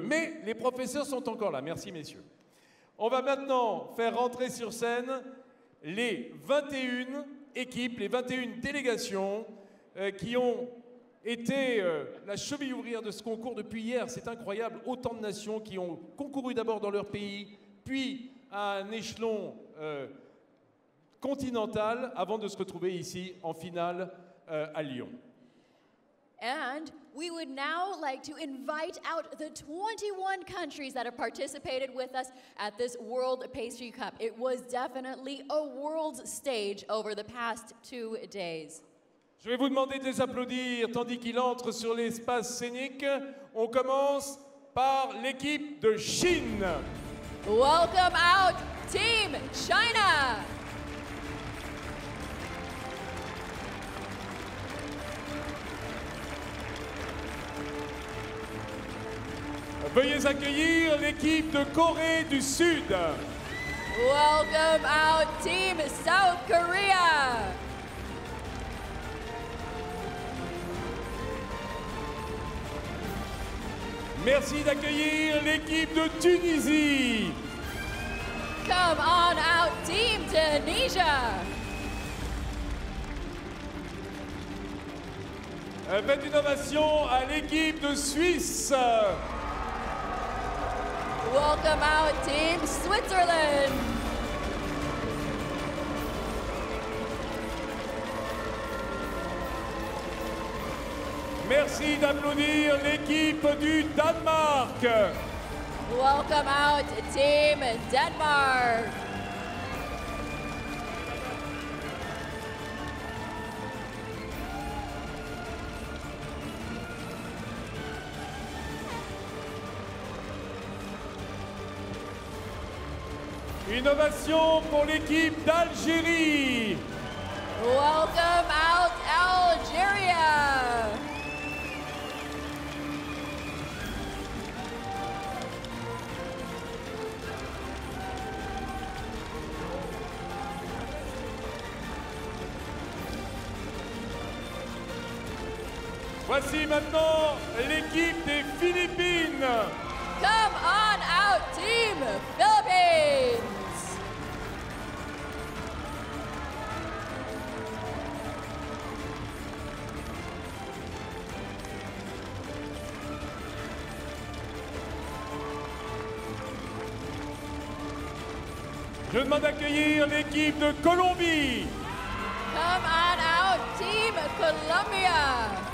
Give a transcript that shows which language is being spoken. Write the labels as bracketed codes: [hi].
[fr] Mais les professeurs sont encore là. Merci, messieurs. On va maintenant faire rentrer sur scène les 21 équipes, les 21 délégations qui ont été la cheville ouvrière de ce concours depuis hier. C'est incroyable. Autant de nations qui ont concouru d'abord dans leur pays, puis à un échelon continental, avant de se retrouver ici en finale à Lyon. [en] And we would now like to invite out the 21 countries that have participated with us at this World Pastry Cup. It was definitely a world stage over the past 2 days. [fr] Je vais vous demander de les applaudir tandis qu'ils entrent sur l'espace scénique. On commence par l'équipe de Chine. [en] Welcome out, Team China! [fr] Veuillez accueillir l'équipe de Corée du Sud. [en] Welcome out, Team South Korea! [fr] Merci d'accueillir l'équipe de Tunisie. [en] Come on out, Team Tunisia! [fr] Faites une ovation à l'équipe de Suisse. [en] Welcome out, Team Switzerland! [fr] Merci d'applaudir l'équipe du Danemark. [en] Welcome out, Team Denmark! [fr] Une ovation pour l'équipe d'Algérie. [en] Welcome out, Algeria! [fr] Voici maintenant l'équipe des Philippines. [en] Come on out, Team Philippines! [fr] Je demande d'accueillir l'équipe de Colombie. [en] Come on out, Team Colombia!